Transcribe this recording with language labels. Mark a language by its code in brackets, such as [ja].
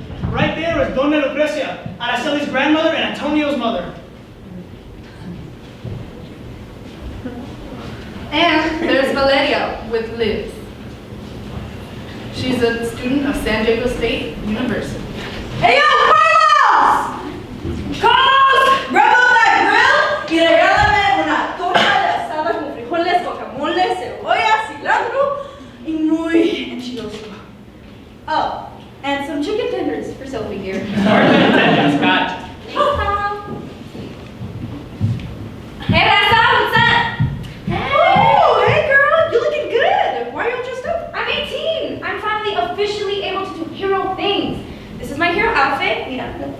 [en] Right there is Dona Lucrecia, Araceli's grandmother and Antonio's mother. And there's Valeria with Liz. She's a student of San Diego State University. Hey yo, Carlos! Carlos! Grab up that grill [es] y regálame una torta de asada con frijoles, guacamole, cebolla, cilantro y muy enchiloso. [en] Oh, and some chicken tenders for Sophie here. Scott. Hey, Raza, what's up? Oh, hey girl, you looking good. Why are you all dressed up? I'm 18. I'm finally officially able to do hero things. This is my hero outfit. Yeah.